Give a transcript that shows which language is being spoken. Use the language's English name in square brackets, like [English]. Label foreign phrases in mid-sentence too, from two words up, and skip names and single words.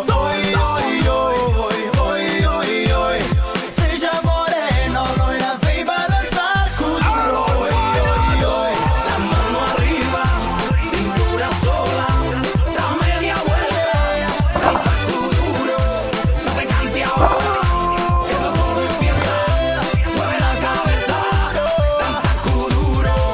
[Portuguese] Oi, oi, oi, oi, oi, oi. Seja moreno, loira, vem balançar com duro. Oi, oi, oi. [Spanish] La mano arriba, cintura sola, da media vuelta, danza duro. No te canses ahora, que esto solo empieza. Mueve la cabeza, danza duro.